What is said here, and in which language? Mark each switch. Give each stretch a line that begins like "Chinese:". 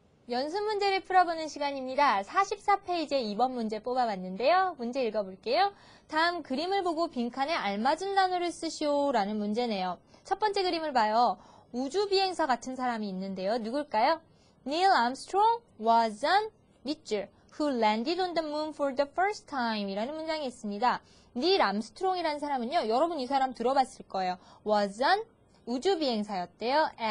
Korean: 연습 문제를 풀어보는 시간입니다. 44페이지에 2번 문제 뽑아봤는데요. 문제 읽어볼게요. 다음 그림을 보고 빈칸에 알맞은 단어를 쓰시오 라는 문제네요. 첫 번째 그림을 봐요. 우주비행사 같은 사람이 있는데요. 누굴까요?
English: Neil Armstrong was an 밑줄 who landed on the moon for the first time
Korean: 이라는 문장이 있습니다. 닐 암스트롱이라는 사람은요. 여러분 이 사람 들어봤을 거예요.
English: was an
Korean: 우주비행사였대요.